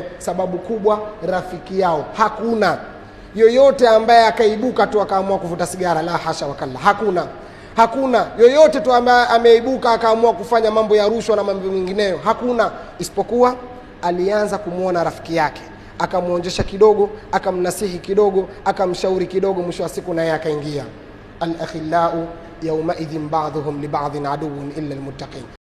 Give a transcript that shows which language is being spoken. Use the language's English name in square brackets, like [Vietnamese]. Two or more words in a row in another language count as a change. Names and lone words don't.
[Swahili] Sababu kubwa rafiki yao. Hakuna yoyote ambaye akaibuka tu akaamua kuvuta sigara, [Arabic] لا حاشا وكلا. [Swahili] Hakuna yoyote tu ambaye ameibuka akaamua kufanya mambo ya rushwa na mambo mengineyo. Hakuna, isipokuwa alianza kumuona rafiki yake, akamuonjesha kidogo, akamnasihi kidogo, akamshauri kidogo, mwisho wa siku naye akaingia. [Arabic] الأخلاء يومئذ بعضهم لبعض عدو إلا المتقين.